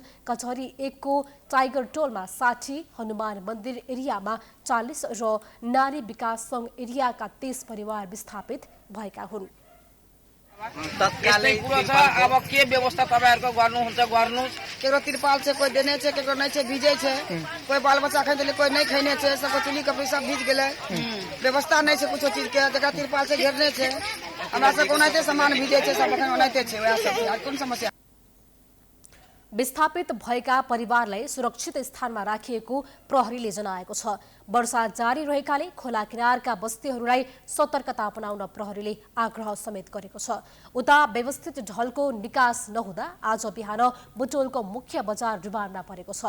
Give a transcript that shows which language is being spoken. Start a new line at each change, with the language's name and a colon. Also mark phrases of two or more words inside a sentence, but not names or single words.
Nepali: कचहरी 1 को टाइगर टोलमा 60, हनुमान मन्दिर एरियामा 40 र नारी विकास सङ्घ एरियाका 30 परिवार विस्थापित भएका हुन्। तत्कालै कुरो छ। अब के व्यवस्था तपाईहरुको गर्नुहुन्छ गर्नुस्।
Maithili: केको तिरपाल छ, कोही देने छ, केको नै छ, भिजै छ, कोही बाल बच्चा खैले, कोई नै खैने छ, सबको चुली कपड़ी सब भीज गेले। व्यवस्था नै छ कुछो चीज के, जगह तिरपाल से घेरने छ, हमरा सब ओनाइते सामान भिजै छ, सब अखन ओनाइते छ। वया सब आज कुन समस्या?
Nepali: विस्थापित भएका परिवारलाई सुरक्षित स्थानमा राखिएको प्रहरीले जनाएको छ। वर्षा जारी रहेकाले खोला किनारका बस्तीहरूलाई सतर्कता अपनाउन प्रहरीले आग्रह समेत गरेको छ। उता व्यवस्थित ढलको निकास नहुँदा आज बिहान बुटोलको मुख्य बजार डुबानमा परेको छ।